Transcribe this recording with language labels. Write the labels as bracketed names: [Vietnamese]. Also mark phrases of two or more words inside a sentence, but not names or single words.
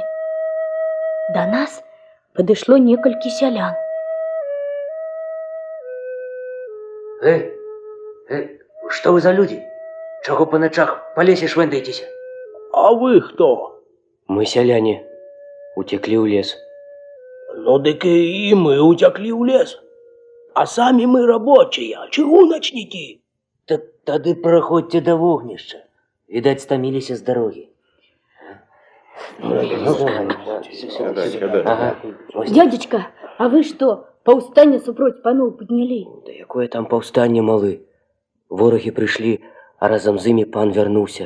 [Belarusian] Да нас падышло некалькі сялян. [Russian] Что вы за люди? Чего по ночах по лесе швендаетесь? А вы кто? Мы селяне. Утекли в лес. Ну, дык и мы утекли в лес. А сами мы рабочие, чыгуначники. [Belarusian] Тады проходьте до вогнішча. Відаць, стаміліся з дарогі. Дядечка, [Russian] а вы что, [Belarusian] паўстанне супроць паноў паднялі? Да якое там паўстанне, малы? Ворагі прыйшлі, а разам з імі пан вярнуўся.